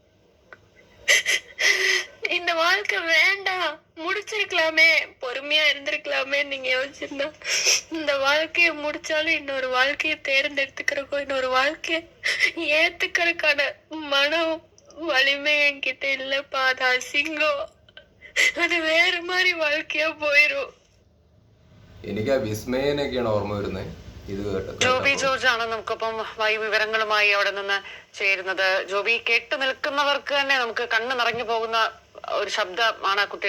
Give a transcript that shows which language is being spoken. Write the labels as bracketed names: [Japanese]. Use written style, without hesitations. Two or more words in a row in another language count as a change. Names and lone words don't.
[Tamil] இந்த வாழ்க்கை வேண்டாம், முடிச்சிருக்கலாமே, பொறுமையா இருந்திருக்கலாமே நீங்க யோசிச்சிருந்தா. இந்த வாழ்க்கைய முடிச்சாலும் இன்னொரு வாழ்க்கைய தேர்ந்தெடுத்துக்கிறக்கும், இன்னொரு வாழ்க்கைய ஏத்துக்கிறதுக்கான மனம் வலிமை என்கிட்ட இல்லப்பா. அது அசிங்கம். [Malayalam] അത് വേറെ മാറി வாழ்க்கையா പോയിരും. എനിക്ക് ആ വിസ്മയനൊക്കെയാണ് ഓർമ്മ വരുന്നത് ഇത് കേട്ട്. ജോബി ജോർജ് ആണ് നമുക്കൊപ്പം വിവരങ്ങളുമായി അവിടെ നിന്ന് ചേരുന്നത്. ജോബി, കേട്ടു നിൽക്കുന്നവർക്ക് തന്നെ നമുക്ക് കണ്ണ് നിറഞ്ഞു പോകുന്ന ഒരു ശബ്ദമാണ് ആ കുട്ടിയുടെ.